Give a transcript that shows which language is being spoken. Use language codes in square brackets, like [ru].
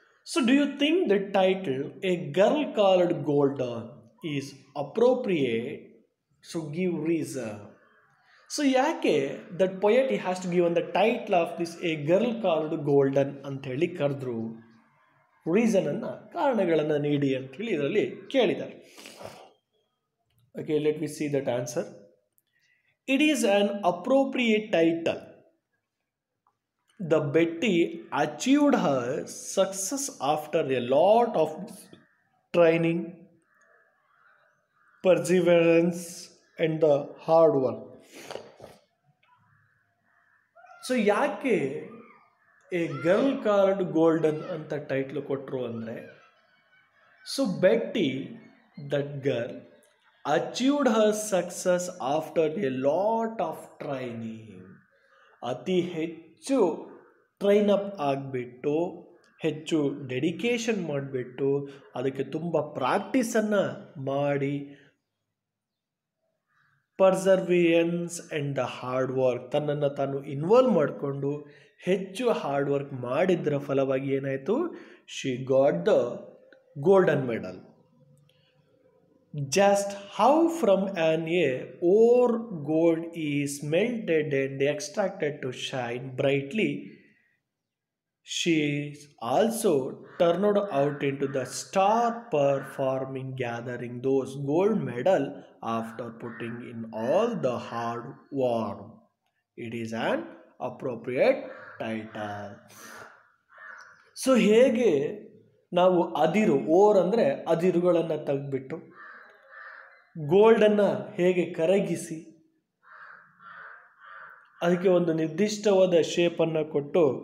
[en] So do you think the title A Girl Called Golden is appropriate? So give reason. So ಯಾಕೆ that poet he has to give on the title of this A Girl Called Golden [kn] ಅಂತ ಹೇಳಿ ಕರೆದ್ರು? ರೀಸನನ್ನು, ಕಾರಣಗಳನ್ನು ನೀಡಿ ಅಂತೇಳಿ ಇದರಲ್ಲಿ ಕೇಳಿದ್ದಾರೆ. [en] Okay, let me see that answer. It is an appropriate title. The Betty achieved her success after a lot of training, perseverance, and the hard work. So ಯಾಕೆ a girl called golden [kn] ಅಂತ title ಕೊಟ್ಟರು ಅಂದರೆ, [en] So Betty that girl achieved her success after a lot of training. [kn] ಅತಿ ಹೆಚ್ಚು train up ಆಗಿಬಿಟ್ಟು, ಹೆಚ್ಚು dedication ಮಾಡಿಬಿಟ್ಟು, ಅದಕ್ಕೆ ತುಂಬ ಪ್ರಾಕ್ಟೀಸನ್ನು ಮಾಡಿ, [en] perseverance and the hard work, [kn] ತನ್ನನ್ನು ತಾನು ಇನ್ವಾಲ್ವ್ ಮಾಡಿಕೊಂಡು ಹೆಚ್ಚು ಹಾರ್ಡ್ ವರ್ಕ್ ಮಾಡಿದ್ದರ ಫಲವಾಗಿ ಏನಾಯಿತು? [en] She got the golden medal. Just how from on A or gold is melted and extracted to shine brightly, she also turned out into the star performing, gathering those gold medal after putting in all the hard work. It is an appropriate title. [kn] So ಹೇಗೆ ನಾವು ಅದಿರು, or ಅಂದರೆ ಅದಿರುಗಳನ್ನು ತೆಗೆದ್ಬಿಟ್ಟು ಗೋಲ್ಡನ್ನು ಹೇಗೆ ಕರಗಿಸಿ ಅದಕ್ಕೆ ಒಂದು ನಿರ್ದಿಷ್ಟವಾದ ಶೇಪನ್ನು ಕೊಟ್ಟು,